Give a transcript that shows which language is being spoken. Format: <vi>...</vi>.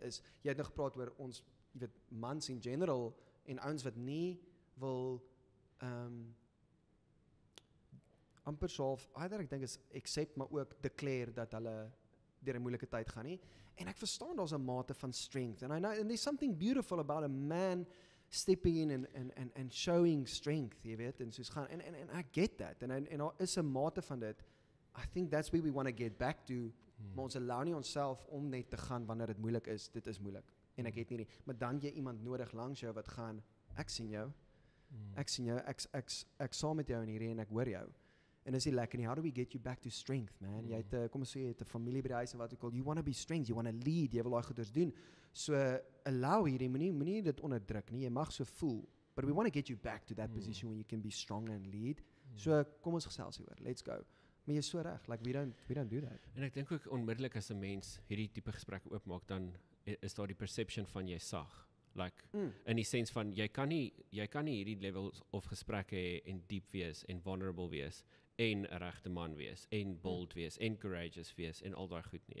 <af>Is jy het nou gepraat oor ons, jy weet, mans in general en ouens wat nie wil amper half, ek dink is accept, maar ook declare dat hulle deur 'n moeilike tyd gaan nie. En ek verstaan daar's 'n mate van strength.</af> <en>And I know, and there's something beautiful about a man stepping in and showing strength,</en> <af>jy weet, en soos gaan, en</af> <en>I get that.</en> <af>En daar is 'n mate van dit.</af> <en>I think that's where we want to get back to.</en> <af>Maar ons allow nie onsself om net te gaan wanneer dit moeilik is. Dit is moeilik. En ek het nie, maar dan jy iemand nodig langs jou wat gaan, ek sien jou. Ek sien jou, ek saam met jou in hierdie en ek hoor jou. En is die lekker nie,</af> <en>how do we get you back to strength, man?</en> <af>Jy het, kom ons sê, jy het 'n familie by die huis en wat ook al,</af> <en>you want to be strength, you want to lead,</en> <af>jy wil daai goeders doen. So, allow hierdie, moenie dit onderdruk nie, jy mag so voel.</af> <en>But we want to get you back to that position where you can be strong and lead. So,</en> <af>kom ons gesels hieroor,</af> <en>let's go.</en> <af>Maar jy is so reg,</af> <en>like we don't do that.</en> <af>En ek dink ook onmiddellik as 'n mens hierdie tipe gesprekke oopmaak, dan is daar die perception van jy sag. Like, in die sens van, jy kan nie hierdie levels of gesprekke hê en diep wees en vulnerable wees en 'n regte man wees en bold wees en courageous wees en al daai goed nie.</af>